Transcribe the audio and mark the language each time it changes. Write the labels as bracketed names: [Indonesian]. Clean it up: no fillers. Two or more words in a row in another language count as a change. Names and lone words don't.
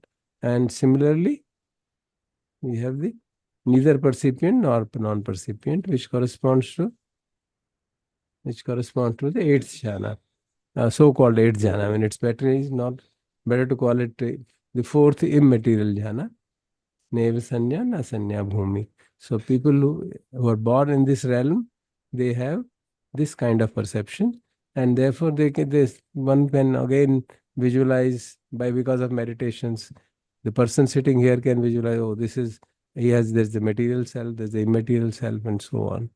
[English] And similarly, we have the neither percipient nor non-percipient, which corresponds to the eighth jhana, so-called eighth jhana. I mean, it's better to call it the fourth immaterial jhana, [Pali] neva sanya na sanya bhumi. [English] So people who are born in this realm, they have this kind of perception, and therefore one can again visualize because of meditations. The person sitting here can visualize, oh, there's the material self, there's the immaterial self, and so on.